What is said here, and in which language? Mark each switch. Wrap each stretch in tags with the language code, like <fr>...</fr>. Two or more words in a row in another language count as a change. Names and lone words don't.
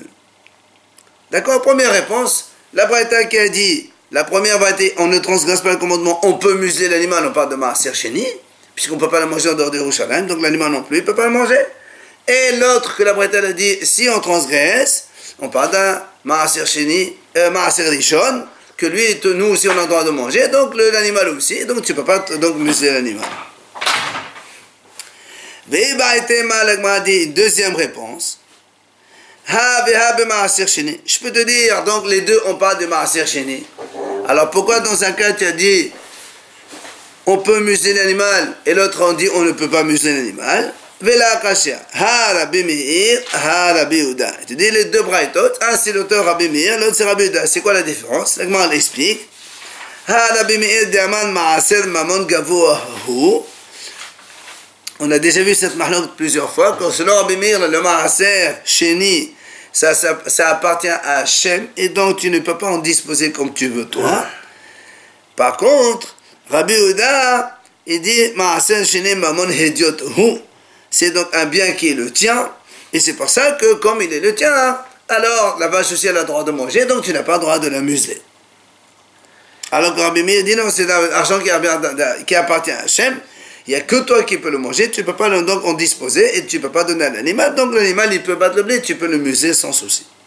<fr>D'accord, première réponse, la braïta qui a dit, la première va être, on ne transgresse pas le commandement, on peut museler l'animal, on parle de</fr> <he>מעשר שני,</he> <fr>puisqu'on ne peut pas le manger en dehors de Yerushalem, donc l'animal non plus, il ne peut pas le manger. Et l'autre que la braïta a dit, si on transgresse, on parle d'un</fr> <he>מעשר שני, מעשר ראשון,</he> <fr>que lui, nous aussi on a le droit de manger, donc l'animal aussi, donc tu ne peux pas donc museler l'animal. Deuxième réponse. Je peux te dire, donc les deux on parle de</fr> <he>מעשר שני.</he> <fr>Alors pourquoi dans un cas tu as dit on peut museler l'animal et l'autre on dit on ne peut pas museler l'animal?</fr> <arc>ולא קשיא. הא רבי מאיר, הא רבי יהודה.</arc> <fr>Tu dis les deux braïtot, un c'est l'auteur Rabbi Meir, l'autre c'est Rabbi Yehuda. C'est quoi la différence? La Gemara l'explique.</fr> <arc>הא רבי מאיר דאמר מעשר ממון גבוה הוא.</arc> <fr>On a déjà vu cette mahlouk plusieurs fois. Quand selon Rabbi Meir, le</fr> <he>מעשר שני,</he> <fr>ça appartient à Hachem, et donc tu ne peux pas en disposer comme tu veux toi. Par contre, Rabbi Yehuda, il dit</fr> <he>מעשר שני ממון הדיוט הוא.</he> <fr>C'est donc un bien qui est le tien, et c'est pour ça que comme il est le tien, alors la vache aussi elle a le droit de manger, donc tu n'as pas le droit de la museler. Alors que Rabbi Meir dit non, c'est l'argent qui appartient à Hachem, il n'y a que toi qui peux le manger, tu ne peux pas donc en disposer, et tu ne peux pas donner à l'animal, donc l'animal il peut battre le blé, tu peux le museler sans souci.</fr>